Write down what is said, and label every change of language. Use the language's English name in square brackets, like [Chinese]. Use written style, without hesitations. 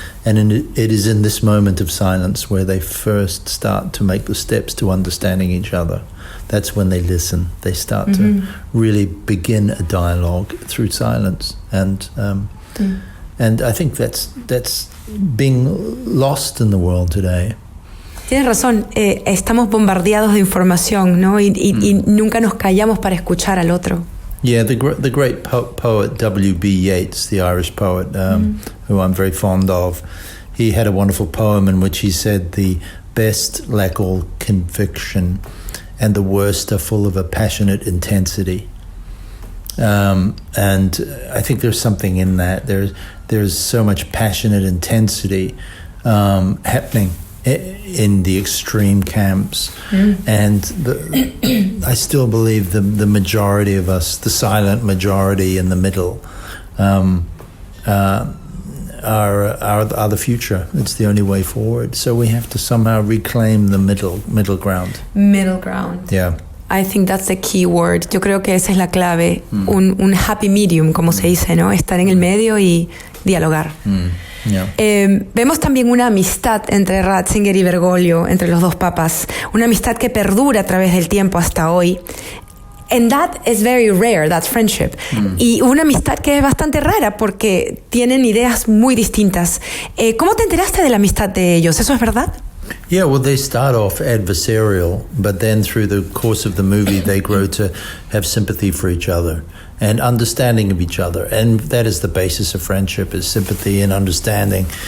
[English] And it is in this moment of silence where they first start to make the steps to understanding each other. That's when they listen. They start to really begin a dialogue through silence. And I think that's being lost in the world today. [Spanish] Tienes razón, estamos bombardeados de información, ¿no? Y nunca nos callamos para escuchar al otro. [English] Yeah, the great poet W.B. Yeats, the Irish poet, who I'm very fond of, he had a wonderful poem in which he said, the best lack all conviction and the worst are full of a passionate intensity. And I think there's something in that. There's so much passionate intensity happening in the extreme camps, and I still believe the majority of us, the silent majority in the middle, are the future. It's the only way forward. So we have to somehow reclaim the middle ground. Middle ground. Yeah. I think that's the key word. [Spanish] Yo creo que esa es la clave. Un [English] happy medium, [Spanish] como se dice, ¿no? Estar en el medio y dialogar. [English] Yeah. [Spanish] Vemos también una amistad entre Ratzinger y Bergoglio, entre los dos papas, una amistad que perdura a través del tiempo hasta hoy. [English] And that is very rare, that friendship. [Spanish] Y una amistad que es bastante rara porque tienen ideas muy distintas. ¿Cómo te enteraste de la amistad de ellos? ¿Eso es verdad? [English] Yeah, well, they start off adversarial, but then through the course of the movie, they grow to have sympathy for each other and understanding of each other. And that is the basis of friendship, is sympathy and understanding.